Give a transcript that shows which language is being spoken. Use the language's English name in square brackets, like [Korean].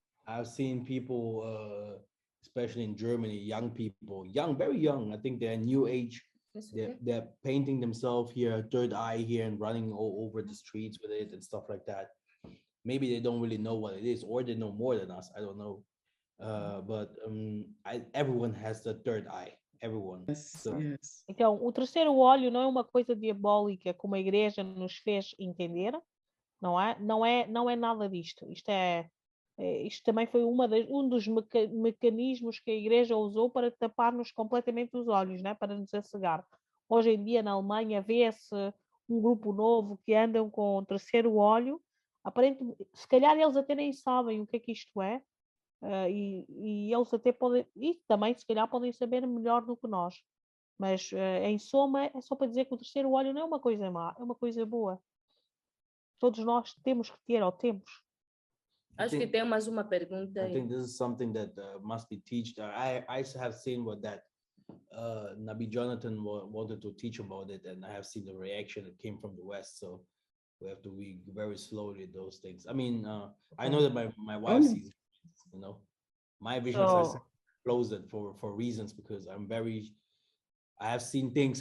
[English] I've seen people, especially in Germany, young people, very young, I think they're new age. They're painting themselves here, third eye here, and running all over the streets with it and stuff like that. Maybe they don't really know what it is, or they know more than us. I don't know. But everyone has the third eye. Everyone. Yes. [Portuguese] Então, o terceiro olho não é uma coisa diabólica como a igreja nos fez entender, não é? Não é nada disto. Isto também foi um dos mecanismos que a igreja usou para tapar-nos completamente os olhos, né? Para nos cegar. Hoje em dia, na Alemanha, vê-se um grupo novo que andam com o terceiro olho. Aparentemente, se calhar eles até nem sabem o que é que isto é, e eles até podem, e também se calhar podem saber melhor do que nós. Mas, em soma, é só para dizer que o terceiro olho não é uma coisa má, é uma coisa boa. Todos nós temos que ter, ou temos. Acho que tem mais uma pergunta. [English] I think this is something that must be taught. I have seen what that Nabi Jonathan wanted to teach about it, and I have seen the reaction that came from the West. So we have to be very slowly those things. I mean, I know that my wife sees, my visions are closed for reasons, because I have seen things.